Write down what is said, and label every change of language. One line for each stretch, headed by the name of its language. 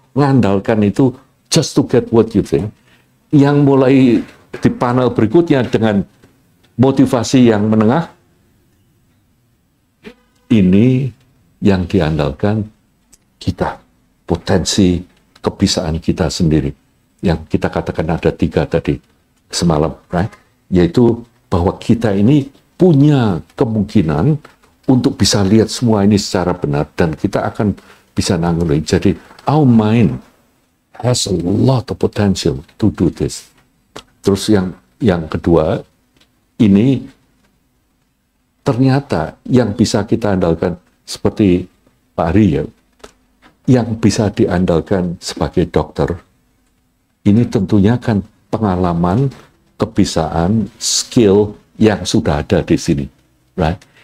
Indonesian: Mengandalkan itu
English: just to get what you think.
Indonesian: Yang mulai di panel berikutnya dengan motivasi yang menengah, ini yang diandalkan kita, potensi kebisaan kita sendiri. Yang kita katakan ada 3 tadi semalam,
English: right?
Indonesian: Yaitu bahwa kita ini punya kemungkinan untuk bisa lihat semua ini secara benar dan kita akan bisa nanggung. Jadi
English: our mind has a lot of potential to do this.
Indonesian: Terus yang kedua, ini ternyata yang bisa kita andalkan seperti Pak Ari ya, yang bisa diandalkan sebagai dokter, ini tentunya kan pengalaman, kebisaan, skill yang sudah ada di sini,
English: right?